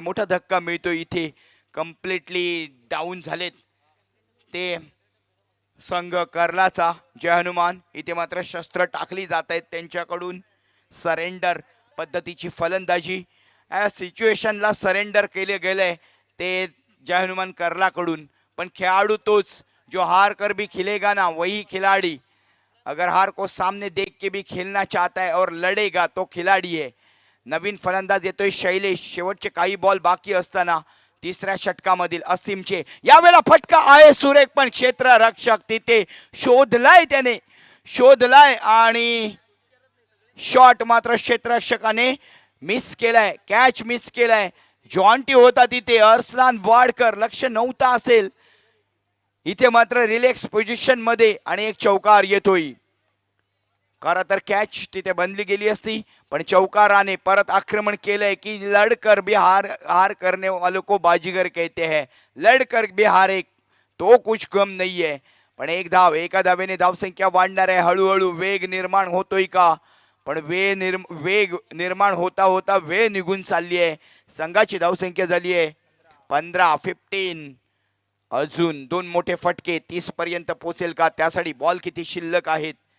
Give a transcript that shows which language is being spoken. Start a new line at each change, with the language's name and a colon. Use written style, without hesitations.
Marathi: मोठा धक्का मिळतो इथे. कम्प्लिटली डाऊन झालेत ते संघ कर्लाचा. जय हनुमान. इथे मात्र शस्त्र टाकली जात आहेत त्यांच्याकडून. सरेंडर पद्धतीची फलंदाजी. या सिच्युएशनला सरेंडर केले गेले ते जय हनुमान कर्लाकडून. पण खेळाडू तोच
Hindi: जो हार कर भी खिलेगा ना वही खिलाड़ी. अगर हार को सामने देख के भी खेलना चाहता है और लढेगा तो खिलाडी है.
Marathi: नवीन फलंदाज येतोय शैलेश. शेवटचे काही बॉल बाकी असताना तिसऱ्या षटकामधील असीमचे यावेळेला फटका आहे सुरेख, पण क्षेत्ररक्षक तिथे शोधलाय, त्याने शोधलाय आणि शॉट मात्र क्षेत्ररक्षकाने मिस केलाय. कॅच मिस केलाय. जॉन्टी होता तिथे. अर्सलान वाडकर लक्ष नव्हता असेल. इथे मात्र रिलॅक्स पोझिशन मध्ये आणि एक चौकार येतोय. खरं तर कॅच तिथे बनली गेली असती, पण चौकाराने परत आक्रमण केलंय की
Hindi: लड़कर भी हार करने वालों को बाजीगर कहते हैं. लड़कर भी हारे तो कुछ गम नहीं है.
Marathi: पण एक धाव, एका धावेने धावसंख्या वाढणार आहे. हळूहळू वेग निर्माण होतोय का, पण वेग निर्माण होता होता वेळ निघून चालली आहे. संघाची धावसंख्या झाली आहे 15. अजून 2 मोठे फटके 30 पर्यंत पोहोचेल का, त्यासाठी बॉल किती शिल्लक आहेत.